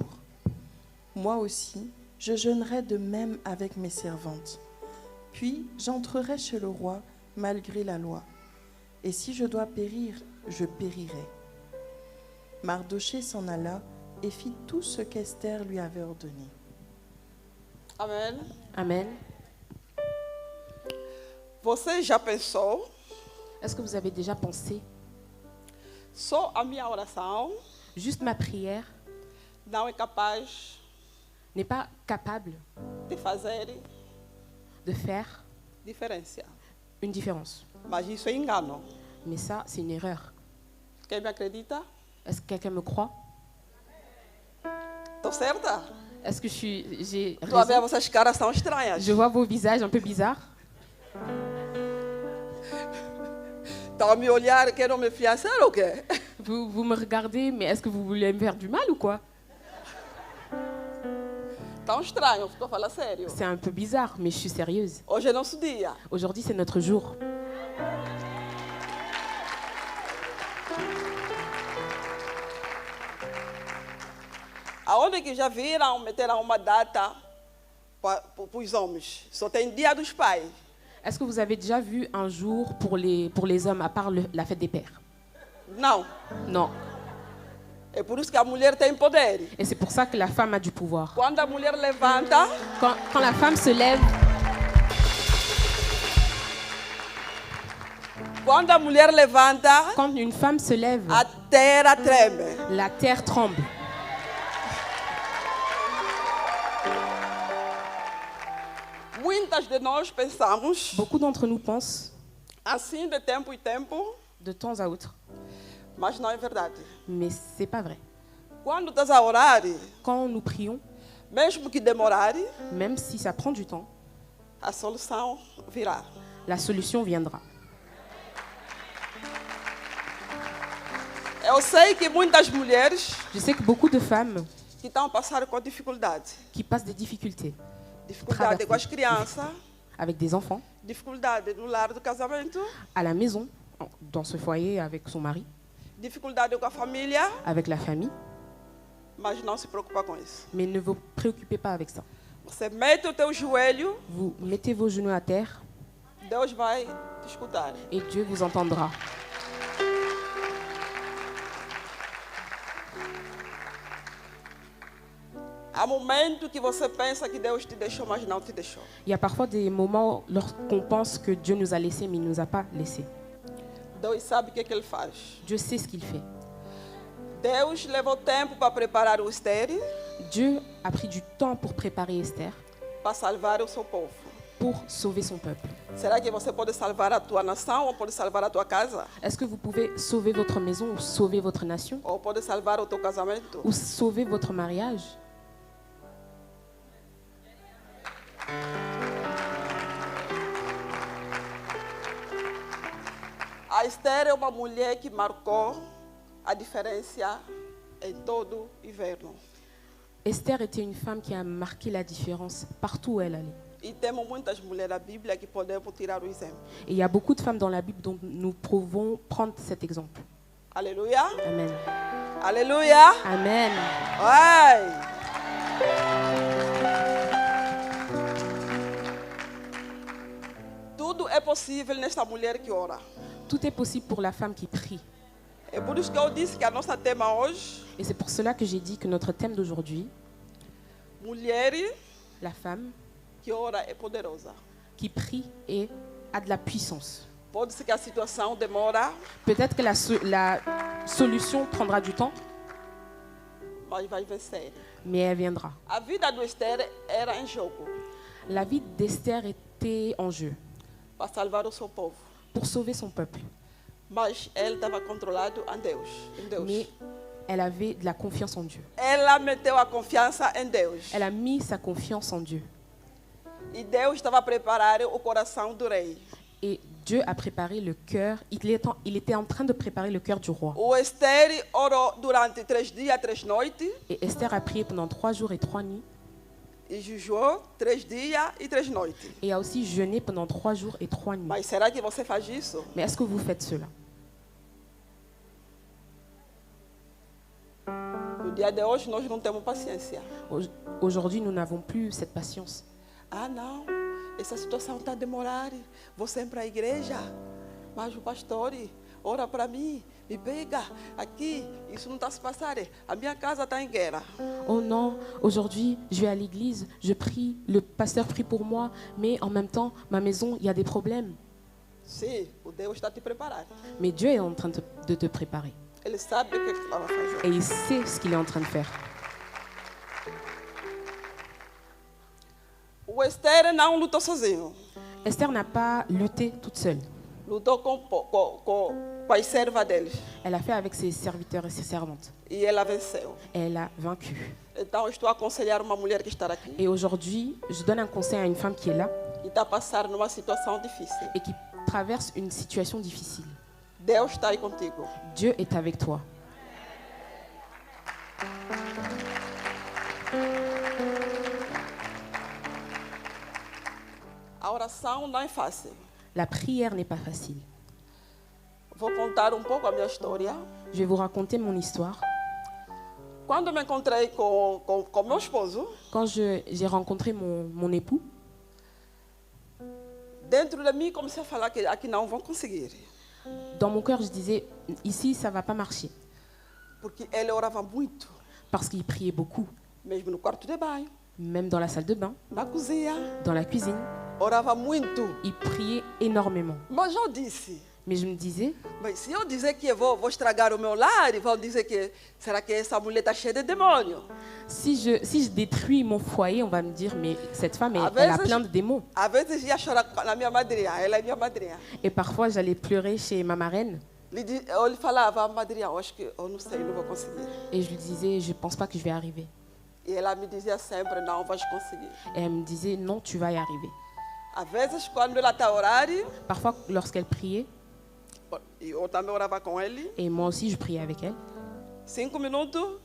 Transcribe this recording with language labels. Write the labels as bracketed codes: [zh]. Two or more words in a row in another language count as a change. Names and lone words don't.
[fr] Moi aussi, je jeûnerai de même avec mes servantes. Puis j'entrerai chez le roi malgré la loi. Et si je dois périr, je périrai. Mardochée s'en alla et fit tout ce qu'Esther lui avait ordonné. [pt] Amém. [fr] Amen. [pt] Você já pensou? [fr] Est-ce que vous avez déjà pensé, [pt] Só a minha oração [fr] juste ma prière [pt] não é capaz [fr] n'est pas capable [pt] de fazer [fr] de faire [pt] diferença. [fr] une différence? [pt] Mas isso é engano. [fr] Mais ça, c'est une erreur. [pt] Quem me acredita? [fr] Est-ce que quelqu'un me croit? [pt] Estou certa? [fr] Est-ce que j'ai [pt] Estou a ver, [fr] raison? [pt] vossas caras são estranhas. [fr] Je vois vos visages un peu bizarres. [pt] Estão a me olhar, querem me fiançar ou quê? [fr] Vous me regardez, mais est-ce que vous voulez me faire du mal ou quoi? [pt] Tão estranho, estou a falar sério. [fr] C'est un peu bizarre, mais je suis sérieuse. [pt] Hoje é nosso dia. [fr] Aujourd'hui, c'est notre jour. [pt] Aonde que já viram, meteram uma data para os homens? Só tem dia dos pais. [fr] Est-ce que vous avez déjà vu un jour pour les hommes, à part la fête des pères? [pt] Não. [fr] Non. [pt] É por isso que a mulher tem poder. [fr] Et c'est pour ça que la femme a du pouvoir. [pt] Quando a mulher levanta, [fr] Quand la femme se lève, [pt] quando a mulher levanta, [fr] quand une femme se lève, [pt] a terra treme. [fr] la terre tremble. [pt] Muitas de nós pensamos [fr] Beaucoup d'entre nous pensent [pt] assim de tempo em tempo, [fr] de temps à autre, [pt] mas não é verdade. [fr] mais c'est pas vrai. [pt] Quando estás a orar, [fr] Quand nous prions, [pt] mesmo que demorar, [fr] même si ça prend du temps, [pt] a solução virá. [fr] la solution viendra. [pt] Eu sei que muitas mulheres Je sais que beaucoup de femmes que estão a passar com dificuldade. [fr] qui passent des difficultés [pt] Dificuldade com as crianças, [fr] avec des enfants, [pt] dificuldade no lar do casamento, [fr] à la maison, dans ce foyer avec son mari, [pt] dificuldade com a família, [fr] avec la famille, [pt] mas não se preocupa com isso. [fr] mais ne vous préoccupez pas avec ça. [pt] Você mete o teu joelho, [fr] Vous mettez vos genoux à terre [pt] Deus vai te escutar. [fr] et Dieu vous entendra. [pt] Há momentos que você pensa que Deus te deixou, mas não te deixou. [fr] Il y a parfois des moments lorsqu'on pense que Dieu nous a laissés, mais il ne nous a pas laissés. [pt] Deus sabe o que Ele faz. [fr] Dieu sait ce qu'il fait. [pt] Deus levou tempo para preparar o Esther [fr] Dieu a pris du temps pour préparer Esther, [pt] para salvar o seu povo. [fr] pour sauver son peuple. [pt] Será que você pode salvar a tua nação ou pode salvar a tua casa? [fr] Est-ce que vous pouvez sauver votre maison ou sauver votre nation [pt] Ou pode salvar o teu casamento? [fr] ou sauver votre mariage? [pt] A Esther é uma mulher que marcou a diferença em todo o inverno. [fr] Esther était une femme qui a marqué la différence partout où elle allait. [pt] E temos muitas mulheres na Bíblia que podemos tirar o exemplo. [fr] Et il y a beaucoup de femmes dans la Bible dont nous pouvons prendre cet exemple. [pt] Aleluia. [fr] Amen. [pt] Aleluia. [fr] Amen. [pt] Ai. Tudo é possível nesta mulher que ora. [fr] Tout est possible pour la femme qui prie. [pt] É por isso que eu disse que a nossa tema hoje, [fr] Et c'est pour cela que j'ai dit que notre thème d'aujourd'hui, [pt] mulher [fr] la femme [pt] que ora é poderosa. [fr] qui prie et a de la puissance. [pt] Pode ser que a situação demora, [fr] Peut-être que la solution prendra du temps, [pt] mas vai vencer. [fr] mais elle viendra. [pt] A vida do Esther era em jogo [fr] La vie d'Esther était en jeu [pt] para salvar o seu povo. [fr] pour sauver son peuple. [pt] Mas ele estava controlado em Deus. [fr] Mais Elle avait de la confiance en Dieu. [pt] Ela meteu a confiança em Deus. [fr] Elle a mis sa confiance en Dieu. [pt] E Deus estava a preparar o coração do rei. [fr] Et Dieu a préparé le cœur. Il était en train de préparer le cœur du roi. [pt] O Esther orou durante 3 dias, 3 noites. [fr] Et Esther a prié pendant 3 jours et 3 nuits. [pt] E jejuou 3 dias e 3 noites. [fr] Et a aussi jeûné pendant 3 jours et 3 nuits. [pt] Mas será que você faz isso? [fr] Mais est-ce que vous faites cela? [pt] No dia de hoje nós não temos paciência. [fr] Aujourd'hui, nous n'avons plus cette patience. [pt] Ah, não, essa situação está a demorar. Vou sempre para a igreja. Mas o pastor ora para mim, me pega aqui. Isso não está se passando. A minha casa está em guerra. [fr] Oh non, aujourd'hui, je vais à l'église, je prie, le pasteur prie pour moi, mais en même temps, ma maison, il y a des problèmes. [pt] Sim, o Deus está te preparando. [fr] Mais Dieu est en train de te préparer. [pt] Ele sabe o que ele vai fazer. [fr] Et il sait ce qu'il est en train de faire. [pt] O Esther não lutou sozinho. [fr] Esther n'a pas lutté toute seule. [pt] Lutou com as servas deles. [fr] Elle a fait avec ses serviteurs et ses servantes. [pt] E ela venceu. [fr] Et elle a vaincu. [pt] Então, eu estou a aconselhar uma mulher que está aqui [fr] Et aujourd'hui, je donne un conseil à une femme qui est là [pt] e está a passar numa situação difícil. [fr] et qui traverse une situation difficile. [pt] Deus está aí contigo. [fr] Dieu est avec toi. [pt] A oração não é fácil. [fr] La prière n'est pas facile. [pt] Vou contar um pouco a minha história. [fr] Je vais vous raconter mon histoire. [pt] Quando me encontrei com meu esposo, [fr] Quand j'ai rencontré mon époux, [pt] dentro de mim comecei a falar que aqui não vão conseguir. [fr] dans mon cœur, je disais, ici, ça ne va pas marcher. [pt] Porque ele orava muito, [fr] Parce qu'il priait beaucoup, [pt] mesmo no quarto de banho, [fr] même dans la salle de bain, [pt] na cozinha, [fr] dans la cuisine. [pt] orava muito. [fr] Il priait énormément. [pt] Mas eu disse, [fr] Mais je me disais, [pt] mas se eu dizer que eu vou estragar o meu lar, vão dizer que será que essa mulher está cheia de demônio? [fr] si je détruis mon foyer, on va me dire, mais cette femme, elle a plein de démons. [pt] Às vezes ia chorar na minha madrinha, ela é minha madrinha. [fr] Et parfois, j'allais pleurer chez ma marraine. [pt] Eu lhe falava, madrinha, eu acho que eu não sei, não vou conseguir. [fr] Et je lui disais, je ne pense pas que je vais arriver. [pt] E ela me dizia sempre, não, vais conseguir. [fr] Et elle me disait, non, tu vas y arriver. [pt] Às vezes, quando ela está a orar, [fr] Parfois, lorsqu'elle priait, [pt] eu também orava com ele, [fr] et moi aussi, je priais avec elle, [pt] 5 minutos,